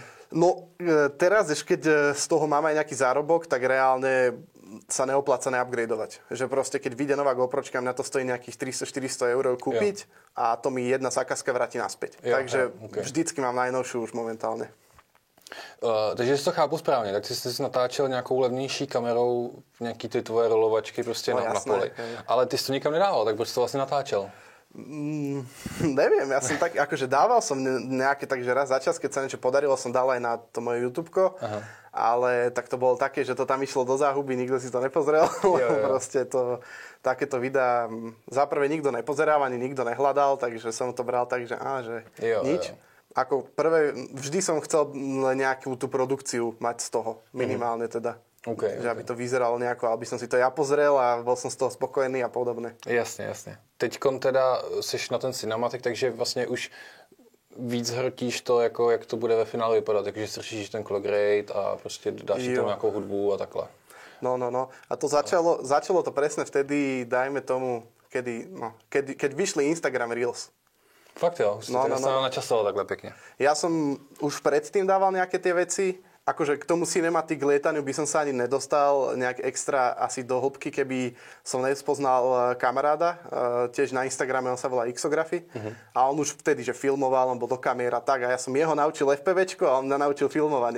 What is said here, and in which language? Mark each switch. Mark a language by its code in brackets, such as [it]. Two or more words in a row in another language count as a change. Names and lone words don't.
[sk] No, teraz, keď z toho mám aj nejaký zárobok, tak reálne sa neopláca neupgradeovať. Že proste, keď vyjde nová GoPročka, mňa to stojí nejakých 300-400 eur kúpiť a to mi jedna zákazka vráti naspäť. Takže vždycky mám najnovšiu už momentálne. [cs] Takže si to chápu správně, tak jsi si natáčel nějakou levnější kamerou nějaký ty tvoje rolovačky prostě na poli. Ale ty jsi to nikam nedával, tak proč to vlastně natáčel? [sk] Neviem, ja som tak, akože dával som nejaké, takže raz za čas, keď sa niečo podarilo, som dal aj na to moje YouTubeko, ale tak to bolo také, že to tam išlo do záhuby, nikto si to nepozrel, proste to, takéto videá za prvé nikto nepozeral, ani nikto nehľadal, takže som to bral tak, že nič. Ako prvé, vždy som chcel nejakú tú produkciu mať z toho, minimálne teda. Že aby to vyzeralo nejako, aby som si to ja pozrel a bol som z toho spokojný a podobne. Jasne. [cs] Teďkon teda seš na ten cinematik, takže vlastně už víc hrotíš to, jako jak to bude ve finále vypadat, takže slyšíš ten [en] color grade [cs] a prostě dáš si tam nějakou hudbu a takhle. [sk] No. A to začalo to presne vtedy, dajme tomu, keď vyšli Instagram Reels. [cs] Fakt jo, už si to načasoval takhle pekne. [sk] Ja som už predtým dával nejaké tie veci, akože k tomu cinematic lietaniu by som sa ani nedostal nejak extra asi do hĺbky, keby som nespoznal kamaráda, tiež na Instagrame, on sa volá Xography a on už vtedy, že filmoval, on bol do kamier a tak a ja som jeho naučil FPVčko a on mňa naučil filmovanie.